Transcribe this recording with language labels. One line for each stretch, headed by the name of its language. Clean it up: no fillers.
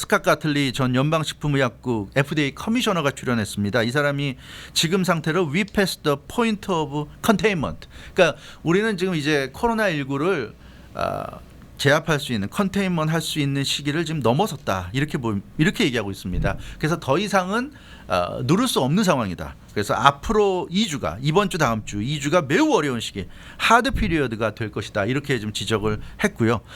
Korean: 스캇 가틀리 전 연방식품의약국 FDA 커미셔너가 출연했습니다. 이 사람이 지금 상태로
English: We passed the point of containment.
Korean: 그러니까 우리는 지금 이제 코로나19를 제압할 수 있는 컨테인먼트 할 수 있는 시기를 지금 넘어섰다 이렇게 얘기하고 있습니다. 그래서 더 이상은 누를 수 없는 상황이다. 그래서 앞으로 2주가 이번 주 다음 주 2주가 매우 어려운 시기 하드 피리어드가 될 것이다 이렇게 좀 지적을 했고요.